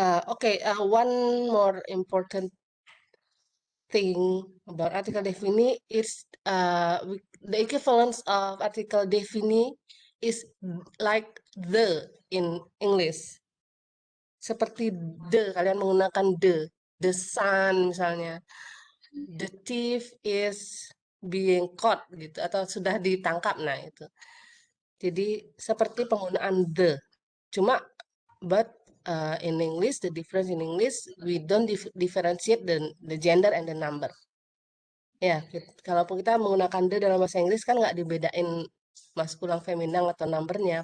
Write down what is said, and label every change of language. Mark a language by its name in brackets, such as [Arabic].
[English] Okay, one more important thing about article defini is the equivalence of article defini is like the in English. [Indonesian] Seperti the, kalian menggunakan the sun misalnya. [English] The thief is being caught [Indonesian] gitu atau sudah ditangkap, nah itu. Jadi seperti penggunaan the. [English] Cuma but in English, the difference in English, we don't differentiate the gender and the number. [Indonesian] Ya, kalaupun kita menggunakan the dalam bahasa Inggris kan nggak dibedain maskulang, feminan atau numbernya.